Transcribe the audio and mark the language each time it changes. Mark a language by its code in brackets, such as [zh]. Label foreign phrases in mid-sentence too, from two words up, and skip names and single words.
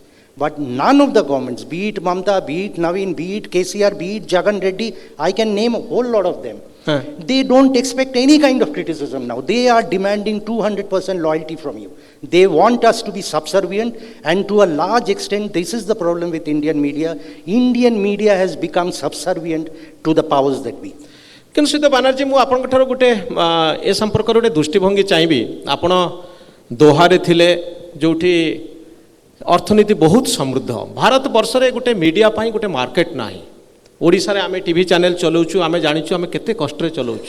[en] But none of the governments, be it Mamta, be it Naveen, be it KCR, be it Jagan Reddy, I can name a whole lot of them. They don't expect any kind of criticism now. They are demanding 200% loyalty from you. They want us to be subservient, and to a large extent, this is the problem with Indian media. Indian media has become subservient to the powers that be. [or] କିନ୍ତୁ ସିଦ୍ଧ ବାନାର୍ଜୀ ମୁଁ ଆପଣଙ୍କ ଠାରୁ ଗୋଟେ ଏ ସମ୍ପର୍କରେ ଗୋଟେ ଦୃଷ୍ଟିଭଙ୍ଗୀ ଚାହିଁବି। ଆପଣ ଦୋହାରେ ଥିଲେ, ଯେଉଁଠି ଅର୍ଥନୀତି ବହୁତ ସମୃଦ୍ଧ। ଭାରତ ବର୍ଷରେ ଗୋଟେ ମିଡ଼ିଆ ପାଇଁ ଗୋଟେ ମାର୍କେଟ ନାହିଁ। ଓଡ଼ିଶାରେ ଆମେ [en] TV channel [or] ଚଲାଉଛୁ, ଆମେ ଜାଣିଛୁ ଆମେ କେତେ କଷ୍ଟରେ ଚଲାଉଛୁ।